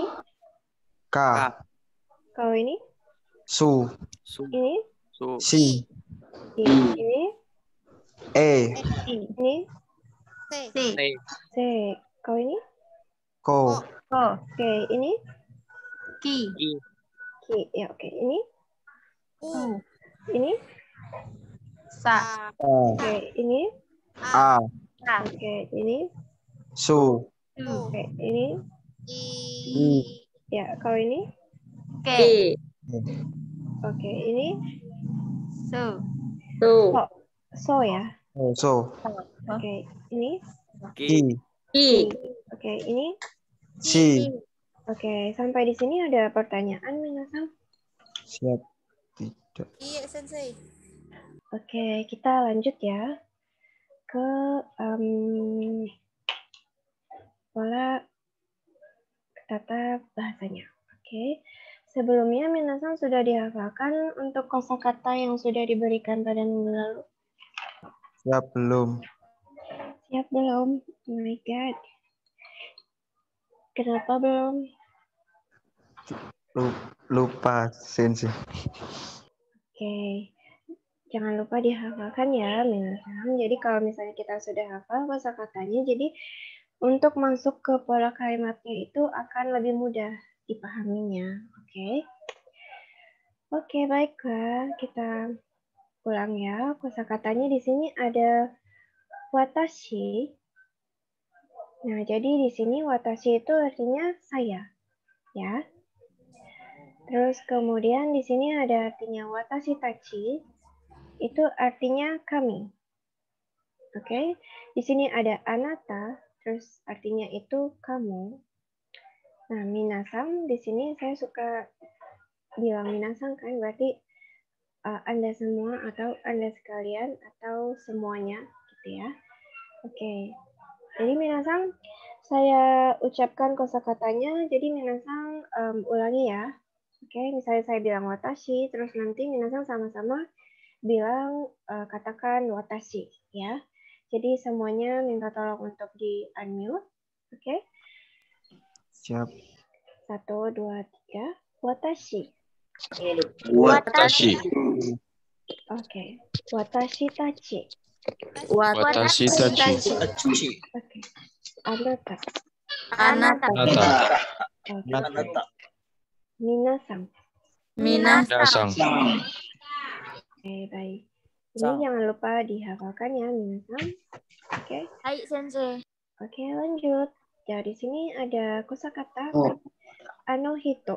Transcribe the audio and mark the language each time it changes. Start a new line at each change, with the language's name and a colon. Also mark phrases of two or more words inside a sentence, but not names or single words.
Indonesian: K. Kalau ini?
Japanese: SU. Su.
Indonesian: Ini?
Japanese: Su. SI.
Indonesian: Ini?
Japanese: E.
Indonesian: Ini?
Japanese: T.
Indonesian: C. Kalau ini?
Japanese: KO.
Indonesian: Oke, ini?
Japanese: I. Ki.
Indonesian: Ya, oke. Ini?
Japanese: U.
Indonesian: Ini?
Japanese: Sa.
Indonesian: Oke, ini?
Japanese: A.
Indonesian: Oke, ini?
Japanese: SU.
Indonesian: Oke, ini?
Japanese: I.
Indonesian: Ya, kalau ini?
Japanese: Ke.
Indonesian: Oke, ini?
Japanese: Su. So. So ya. So.
Indonesian: Oke, ini?
Japanese: Ki. Ki.
Indonesian: Oke, ini?
Japanese: Si.
Indonesian: Oke, sampai di sini ada pertanyaan, Minasan? Siap. Tidak. Oke, kita lanjut ya ke pola tata bahasanya. Oke, sebelumnya Minasan sudah dihafalkan untuk kosakata yang sudah diberikan pada minggu lalu? Siap belum? Siap belum?
English: Oh my God.
Indonesian: Kenapa belum? Lupa, Sensei. Oke, jangan lupa dihafalkan ya, Minasan. Jadi kalau misalnya kita sudah hafal kosakatanya, jadi untuk masuk ke pola kalimatnya itu akan lebih mudah dipahaminya. Oke. Oke, baiklah. Kita ulang ya. Kosakatanya di sini ada watashi. Nah, jadi di sini watashi itu artinya saya, ya. Terus kemudian di sini ada artinya
Japanese: 私たち,
Indonesian: itu artinya kami. Oke, di sini ada anata, terus artinya itu kamu. Nah, minasan di sini saya suka bilang minasan kan berarti Anda semua atau Anda sekalian atau semuanya gitu ya. Oke. Jadi minasan saya ucapkan kosakatanya, jadi minasan ulangi ya. Oke, misalnya saya bilang watashi, terus nanti minasan sama-sama bilang katakan watashi ya. Jadi semuanya minta tolong untuk di unmute. Oke. Siap. 1, 2, 3.
Japanese: Watashi. Watashi.
Indonesian: Oke.
Japanese: 私たち. 私たち.
Indonesian: Oke. Anata.
Japanese: Anata. Nata.
Indonesian: Oke. Minasan.
Japanese: Minasang.
Indonesian: Oke, baik. Ini jangan lupa dihafalkan ya, minasan. Oke.
Japanese: はい、先生.
Indonesian: Oke, lanjut. Dari sini ada kosakata anohito.